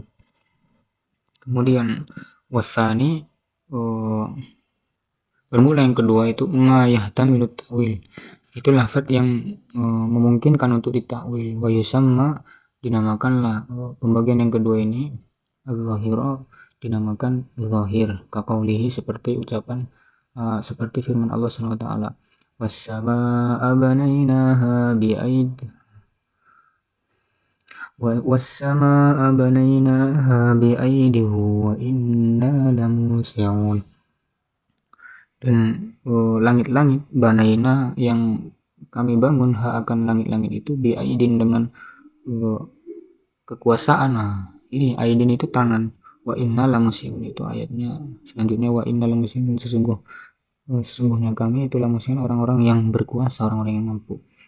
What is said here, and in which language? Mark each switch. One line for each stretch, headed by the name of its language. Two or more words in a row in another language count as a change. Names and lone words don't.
Indonesian: Kemudian wasani bermula yang kedua itu
Arabic: ما يحتمل التأويل
Indonesian: itu lafaz yang memungkinkan untuk ditakwil
Arabic: ويسمى
Indonesian: dinamakanlah pembagian yang kedua ini al-zahira dinamakan zahir kaqaulihi seperti ucapan seperti firman Allah
Arabic: سبحانه وتعالى والسماء بنيناها بأيد والسماء بنيناها بأيد وإنا لموسعون
Indonesian: dan langit-langit banaina yang kami bangun akan langit-langit itu bi'aidin dengan kekuasaan ini aidin itu tangan
Arabic: وإنا لموسعون
Indonesian: itu ayatnya selanjutnya
Arabic: وإنا لموسعون
Indonesian: sesungguhnya kami itulah musuhnya orang-orang yang berkuasa orang-orang yang mampu